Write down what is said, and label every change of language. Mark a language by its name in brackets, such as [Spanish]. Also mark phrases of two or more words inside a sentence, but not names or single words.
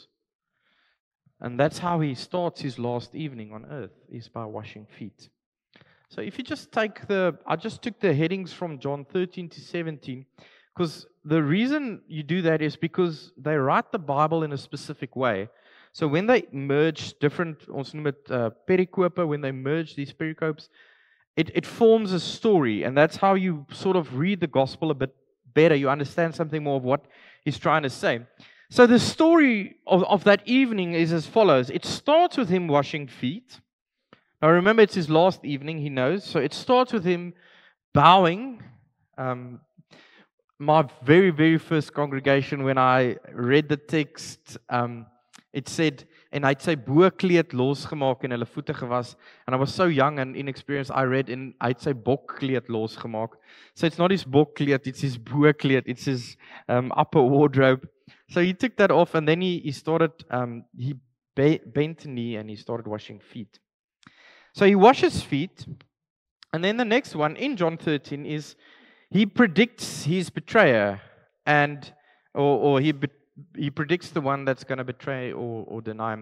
[English] And that's how he starts his last evening on earth, is by washing feet. So if you just take I just took the headings from John 13 to 17, because the reason you do that is because they write the Bible in a specific way. So when they merge different, [Afrikaans] ons noem het pericope, [English] when they merge these pericopes, it forms a story, and that's how you sort of read the gospel a bit better. You understand something more of what he's trying to say. So the story of that evening is as follows. It starts with him washing feet. Now remember, it's his last evening, he knows. So it starts with him bowing. My very, very first congregation, when I read the text, it said, [Afrikaans] en hy het sy bokleed losgemaak en hulle voete gewas. [English] And I was so young and inexperienced, I read in [Afrikaans] hy het sy bokkleed losgemaak. [English] So it's not his bokkleed, it's his bokleed, it's his upper wardrobe. So he took that off and then he started, he bent the knee and he started washing feet. So he washes feet. And then the next one in John 13 is he predicts his betrayer and or he predicts the one that's going to betray or deny him.